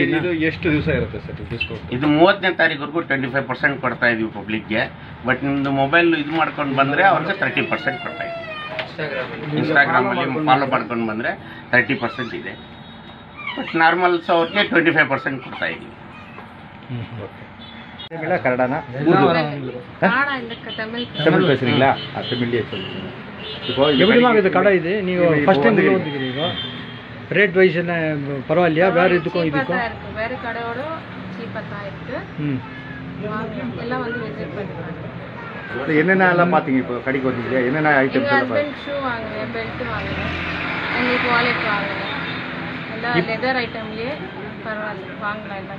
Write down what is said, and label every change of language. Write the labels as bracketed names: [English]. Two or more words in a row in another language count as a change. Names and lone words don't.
[Kannada] ಇದು ಎಷ್ಟು ದಿವಸ ಇರುತ್ತೆ ಸರ್ ಡಿಸ್ಕೌಂಟ್? ಇದು 30ನೇ ತಾರೀಕುವರೆಗೂ 25% ಕೊಡ್ತಾ ಇದೀವಿ ಪಬ್ಲಿಕ್ಗೆ. ಬಟ್ ನಿಮ್ಮದು ಮೊಬೈಲ್ ಇದು ಮಾಡ್ಕೊಂಡು ಬಂದರೆ ಅವ್ರಿಗೆ 30% ಕೊಡ್ತಾ ಇದ್ದೀವಿ. ಇನ್ಸ್ಟಾಗ್ರಾಮಲ್ಲಿ ಫಾಲೋ ಮಾಡ್ಕೊಂಡು ಬಂದರೆ 30% ಇದೆ. ಬಟ್ ನಾರ್ಮಲ್ಸ್ ಅವ್ರಿಗೆ 25% ಕೊಡ್ತಾ ಇದ್ದೀವಿ. [Tamil] கன்னடானா? தமிழ் பேசுறீங்களா? தமிழ்லேயே சொல்லுங்க. இப்போ எப்படிமா இது கடை? இது ನೀವು [English] first time [Tamil] வந்துக்கிறீங்க. [English] rate wise [Tamil] என்ன பரவாயில்லையா? வேற இதுக்கும் வேற கடையோட சீப்பா தான் இருக்கு. எல்லாம் வந்து விசிட் பண்ணுங்க. என்னென்ன எல்லாம் பாத்தீங்க? இப்போ கடைக்கு வந்தீங்க, என்னென்ன ஐட்டம்ஸ் எல்லாம் பாத்தீங்க? ஷூ வாங்குறேன், பெல்ட் வாங்குறேன், உங்களுக்கு வாலெட் வாங்குறேன். எல்லா லெதர் ஐட்டம்லயே பரவாயில்லை, வாங்கலாம் எல்லாம்.